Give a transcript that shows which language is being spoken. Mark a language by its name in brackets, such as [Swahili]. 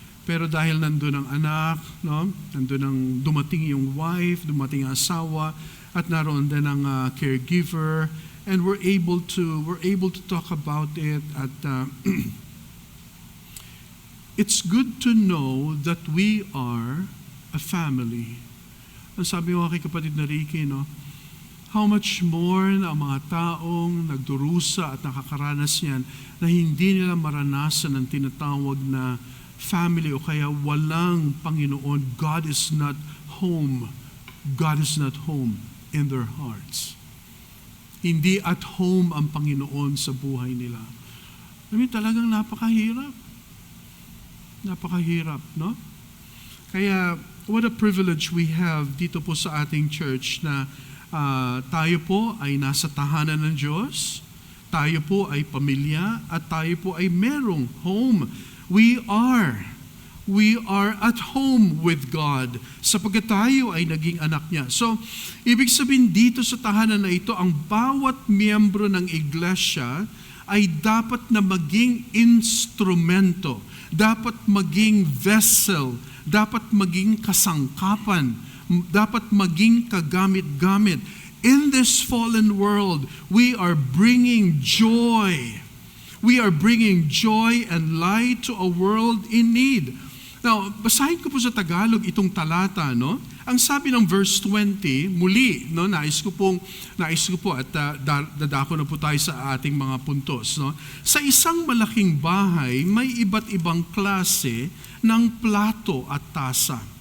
[Filipino] Pero dahil nandun ang anak, no? Nandun ang dumating yung wife, dumating ang asawa, at naroon din ang caregiver, [English] and we're able to talk about it at it's good to know that we are a family. [Filipino] Ang sabi ko kay kapatid na Ricky, no? [English] How much more [Filipino] na ang mga taong nagdurusa at nakakaranas yan na hindi nila maranasan ang tinatawag na family o kaya walang Panginoon. [English] God is not home. God is not home in their hearts. [Filipino] Hindi at home ang Panginoon sa buhay nila. [English] I mean, [Filipino] talagang napakahirap. Napakahirap, no? Kaya, [English] what a privilege we have [Filipino] dito po sa ating church na tayo po ay nasa tahanan ng Diyos, tayo po ay pamilya, at tayo po ay merong home. [English] We are at home with God [Filipino] sapagkat tayo ay naging anak niya. So, ibig sabihin dito sa tahanan na ito, ang bawat miyembro ng iglesia ay dapat na maging instrumento, dapat maging vessel, dapat maging kasangkapan, dapat maging kagamit-gamit. [English] In this fallen world, we are bringing joy. We are bringing joy and light to a world in need. [Filipino] Now, basahin ko po sa Tagalog itong talata, no? Ang sabi ng verse 20, muli, no, nais ko po at dadako na po tayo sa ating mga puntos, no? Sa isang malaking bahay, may iba't ibang klase ng plato at tasa.